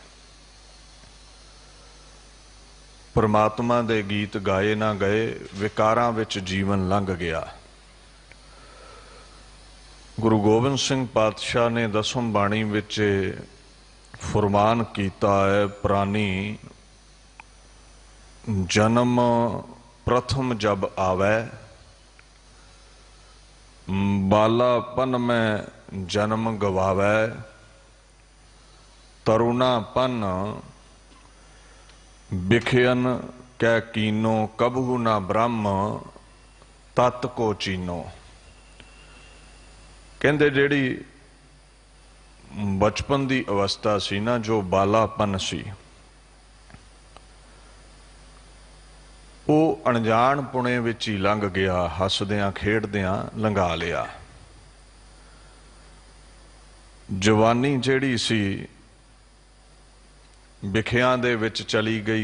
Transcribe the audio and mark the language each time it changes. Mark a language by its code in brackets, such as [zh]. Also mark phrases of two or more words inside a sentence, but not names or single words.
[pa] ਪਰਮਾਤਮਾ ਦੇ ਗੀਤ ਗਾਏ ਨਾ ਗਏ ਵਿਕਾਰਾਂ ਵਿੱਚ ਜੀਵਨ ਲੰਘ ਗਿਆ। ਗੁਰੂ ਗੋਬਿੰਦ ਸਿੰਘ ਪਾਤਸ਼ਾਹ ਨੇ ਦਸਮ ਬਾਣੀ ਵਿੱਚ ਫ਼ੁਰਮਾਨ ਕੀਤਾ ਹੈ ਪ੍ਰਾਣੀ ਜਨਮ ਪ੍ਰਥਮ ਜਬ ਆਵੈ ਬਾਲਾਪਨ ਮੈਂ ਜਨਮ ਗਵਾਵੈ। ਤਰੁਣਾਪਨ ਬਿਖਿਅਨ ਕੈ ਕੀਨੋ ਕਬਹੂ ਨਾ ਬ੍ਰਹਮ ਤਤੁ ਕੋ ਚੀਨੋ। ਕਹਿੰਦੇ ਜਿਹੜੀ ਬਚਪਨ ਕੀ ਅਵਸਥਾ ਸੀ ਨਾ ਜੋ ਬਾਲਾਪਨ ਸੀ ਉਹ ਅਣਜਾਣ ਪੁਣੇ ਵਿੱਚ ਹੀ ਲੰਘ ਗਿਆ। ਹੱਸਦਿਆਂ ਖੇਡਦਿਆਂ ਲੰਘਾ ਲਿਆ। ਜਵਾਨੀ ਜਿਹੜੀ ਸੀ ਵਿਖਿਆਂ ਦੇ ਵਿੱਚ ਚਲੀ ਗਈ।